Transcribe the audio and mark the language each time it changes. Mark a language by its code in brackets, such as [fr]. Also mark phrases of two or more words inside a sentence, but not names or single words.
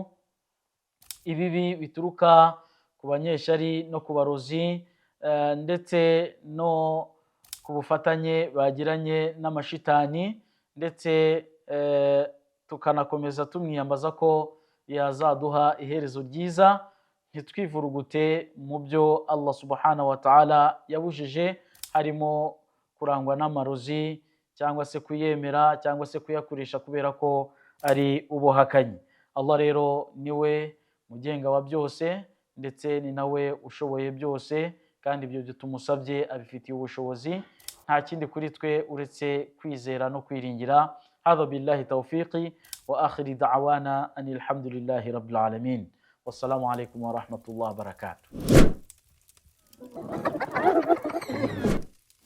[rw] ibibi bituruka ku banyeshari no ku barozi, ndetse no ku bufatanye bagiranye n'amashitani, ndetse tukanakomeza tumwiyambaza ko yazaduha iherezo ryiza, ntitwivurugute mu byo Allah [ar] سبحانه وتعالى [rw] yabujije, harimo kurangwa n'amarozi cyangwa se kuyemera cyangwa se kuyakoresha kubera ko ari ubuhakanyi. Allah rero niwe mugenga wa byose, ndetse ni nawe ushoboye byose, kandi ibyo tumusabye abifitiye ubushobozi. Nta kindi kuri twe uretse kwizera no kwiringira. [ar] هذا وبالله التوفيق وآخر دعوانا أن الحمد لله رب العالمين. والسلام عليكم ورحمة الله وبركاته.